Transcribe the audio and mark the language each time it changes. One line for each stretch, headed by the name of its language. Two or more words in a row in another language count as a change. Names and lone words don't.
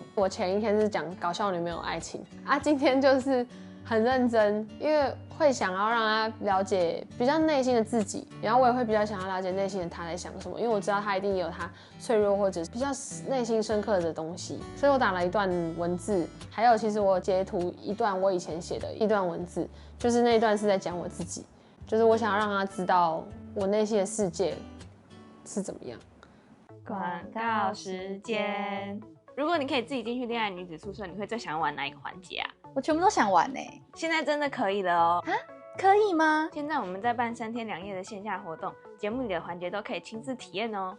Chinese: 我前一天是講搞笑女沒有愛情啊，今天就是很認真，因為會想要讓他了解比較內心的自己，然後我也会比较想要了解內心的他在想什麼，因為我知道他一定有他脆弱或者是比較內心深刻的東西，所以我打了一段文字，還有其實我截圖一段我以前寫的一段文字，就是那一段是在講我自己，就是我想要讓他知道我內心的世界是怎麼樣。廣告時間。如果你可以自己進去戀愛女子宿舍，你會最想要玩哪一個環節啊？我全部都想玩欸。現在真的可以了哦。啊？可以嗎？現在我們在辦3天2夜的線下活動，節目裡的環節都可以親自體驗哦。